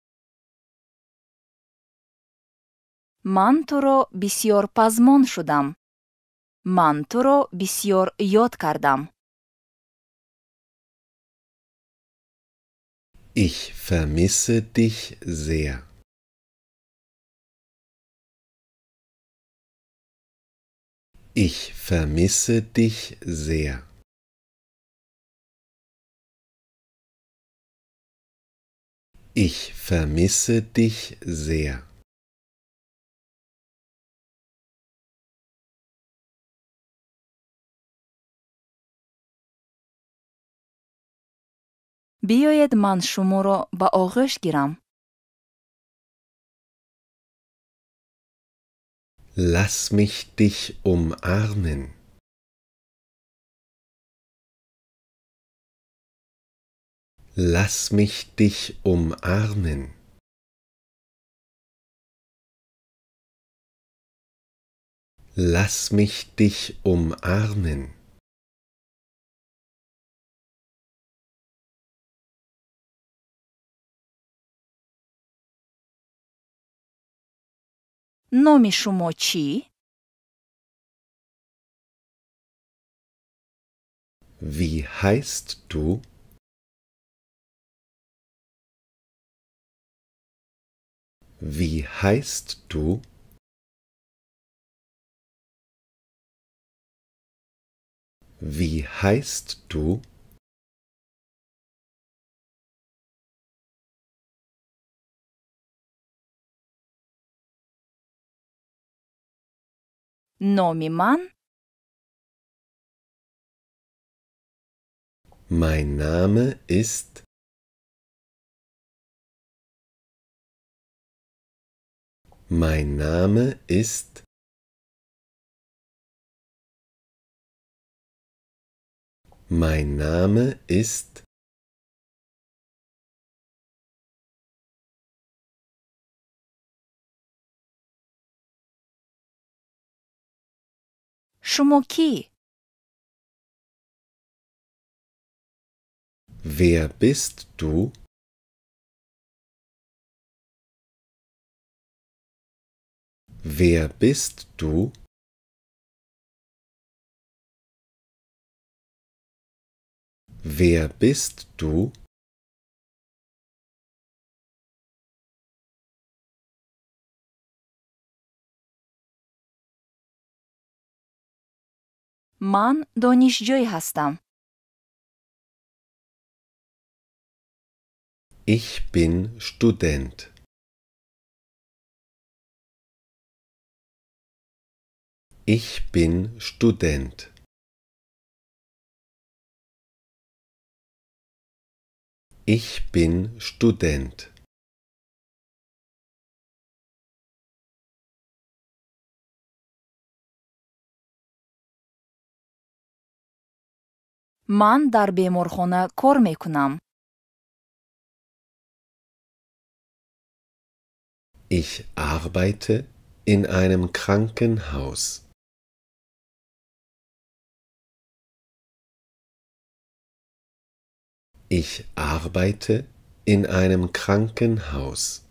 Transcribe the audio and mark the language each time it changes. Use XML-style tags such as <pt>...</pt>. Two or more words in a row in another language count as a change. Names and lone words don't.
<fa>من تو را بسیار پزمان شدم.</fa> <tg>ман туро бисёр ёд кардам.</tg> <de>Ich vermisse dich sehr. Ich vermisse dich sehr. Ich vermisse dich sehr.</de> <tg>биёед ман шуморо ба оғӯш гирам.</tg> <de>Lass mich dich umarmen. Lass mich dich umarmen. Lass mich dich umarmen.</de> <tg>номи шумо чӣ?</tg> <de>Wie heißt du? Wie heißt du? Wie heißt du?</de> <tg>номи ман</tg> <de>Mein Name ist. Mein Name ist. Mein Name ist.</de> <tg>шумо кӣ?</tg> <de>Wer bist du? Wer bist du? Wer bist du?</de> <tg>ман донишҷӯй ҳастам.</tg> <de>Ich bin Student. Ich bin Student. Ich bin Student.</de> <tg>ман дар беморхона кор мекунам.</tg> <de>Ich arbeite in einem Krankenhaus. Ich arbeite in einem Krankenhaus.</de>